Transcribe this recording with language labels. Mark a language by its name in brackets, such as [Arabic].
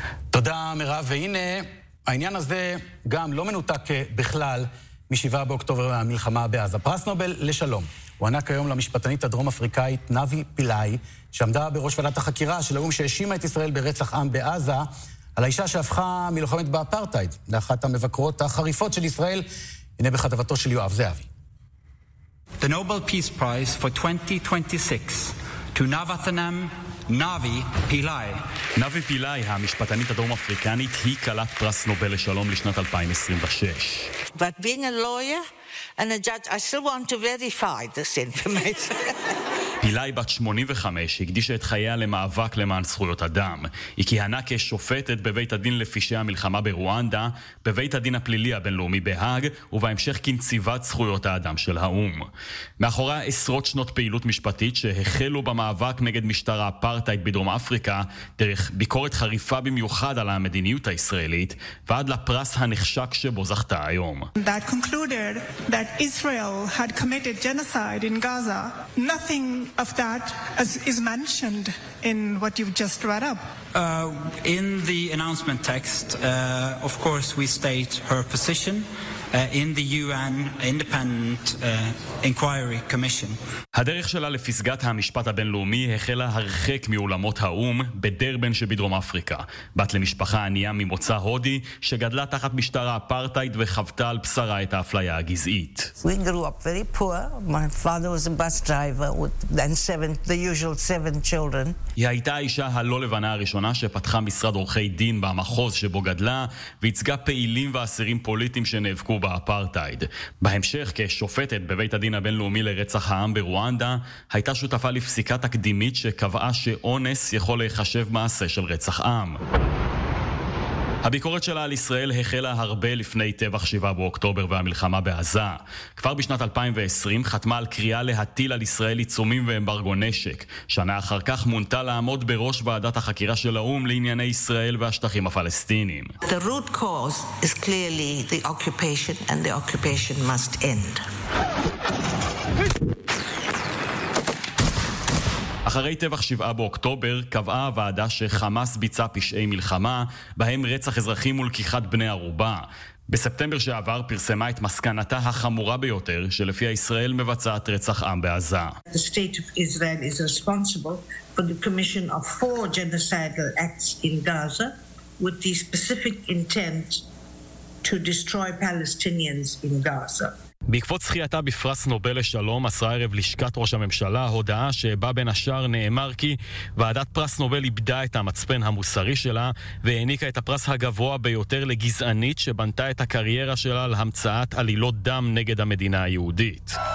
[Hebrew] תודה מירב, והנה העניין הזה גם לא מנותק בכלל משבעה באוקטובר מהמלחמה בעזה. פרס נובל לשלום הוענק היום למשפטנית הדרום אפריקאית נבי פילאי, שעמדה בראש ועדת החקירה של האום שהאשימה את ישראל ברצח עם בעזה, על האישה שהפכה מלוחמת באפרטייד לאחת המבקרות החריפות של ישראל. הנה בכתבתו של יואב זהבי. [English] The Nobel Peace Prize for 2026 to Navathanam נבי פילאי. [Hebrew] נבי פילאי, המשפטנית הדרום אפריקנית, היא קלת פרס נובל לשלום לשנת 2026. [English] But being a lawyer and a judge, I still want to verify this information. [Hebrew] פילאי בת 85 הקדישה את חייה למאבק למען זכויות אדם. היא כיהנה כשופטת בבית הדין לפשעי המלחמה ברואנדה, בבית הדין הפלילי הבינלאומי בהאג, ובהמשך כנציבת זכויות האדם של האום. מאחוריה עשרות שנות פעילות משפטית שהחלו במאבק נגד משטר האפרטהייד בדרום אפריקה, דרך ביקורת חריפה במיוחד על המדיניות הישראלית, ועד לפרס הנחשק שבו זכתה היום. [English] That concluded that Israel had committed genocide in Gaza. Nothing of that as is mentioned in what you've just read up. In the announcement text, of course, we state her position in the UN independent inquiry commission. [Hebrew] הדרך שלה לפסגת המשפט הבינלאומי החלה הרחק מעולמות האום בדרבן שבדרום אפריקה. בת למשפחה ענייה ממוצא הודי שגדלה תחת משטר האפרטהייד וחוותה על בשרה את האפליה הגזעית. [English] We grew up very poor. My father was a bus driver with the usual seven children. [Hebrew] היא הייתה האישה הלא לבנה הראשונה שפתחה משרד עורכי דין במחוז שבו גדלה, והצגה פעילים ואסירים פוליטיים שנאבקו באפרטהייד. בהמשך, כשופטת בבית הדין הבינלאומי לרצח העם ברואנדה, הייתה שותפה לפסיקה תקדימית שקבעה שאונס יכול להיחשב מעשה של רצח עם. הביקורת שלה על ישראל החלה הרבה לפני טבח 7 באוקטובר והמלחמה בעזה. כבר בשנת 2020 חתמה על קריאה להטיל על ישראל עיצומים ואמברגו נשק. שנה אחר כך מונתה לעמוד בראש ועדת החקירה של האום לענייני ישראל והשטחים הפלסטינים. [English] The root cause is clearly the occupation and the occupation must end. [Hebrew] אחרי טבח 7 באוקטובר קבעה הוועדה שחמאס ביצע פשעי מלחמה, בהם רצח אזרחים ולקיחת בני ערובה. בספטמבר שעבר פרסמה את מסקנתה החמורה ביותר, שלפיה ישראל מבצעת רצח עם בעזה. [English] The state of Israel is responsible for the commission of four genocidal acts in Gaza with the specific intent to destroy Palestinians in Gaza. [Hebrew] בעקבות זכייתה בפרס נובל לשלום, עשרה ערב לשכת ראש הממשלה, הודעה שבה בין השאר נאמר כי ועדת פרס נובל איבדה את המצפן המוסרי שלה והעניקה את הפרס הגבוה ביותר לגזענית שבנתה את הקריירה שלה להמצאת עלילות דם נגד המדינה היהודית.